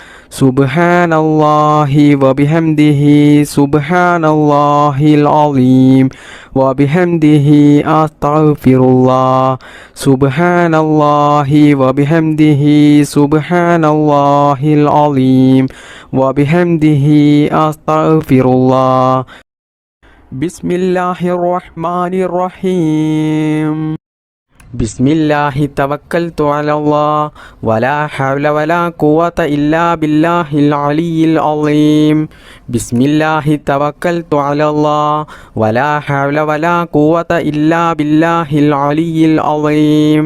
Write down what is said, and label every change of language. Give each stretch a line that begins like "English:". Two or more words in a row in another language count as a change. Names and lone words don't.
Arabic: سبحان الله وبحمده سبحان الله العظيم وبحمده أستغفر الله. سبحان الله وبحمده سبحان الله العظيم وبحمده أستغفر الله. Bismillahirrahmanirrahim. بسم الله توكلت على الله ولا حول ولا قوة إلا بالله العلي العظيم. بسم الله توكلت على الله ولا حول ولا قوة إلا بالله العلي العظيم.